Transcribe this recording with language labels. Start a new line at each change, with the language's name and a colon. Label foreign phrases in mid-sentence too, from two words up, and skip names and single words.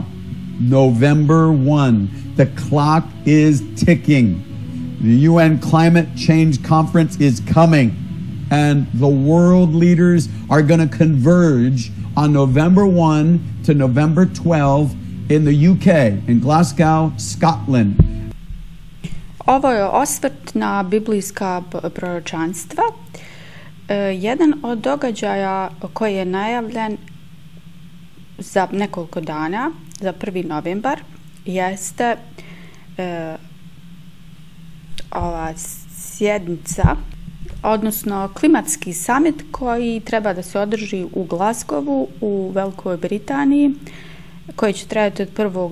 English: November 1. The clock is ticking. The UN Climate Change Conference is coming, and the world leaders are going to converge on November 1 to November 12 in the UK, in Glasgow, Scotland.
Serbian: Ovo je osvrt na biblijska proročanstva. Jedan od događaja koji je najavljen za nekoliko dana, za 1. novembar, jeste ova sjednica, odnosno klimatski summit koji treba da se održi u Glasgowu u Velikoj Britaniji, koji će trajati od 1.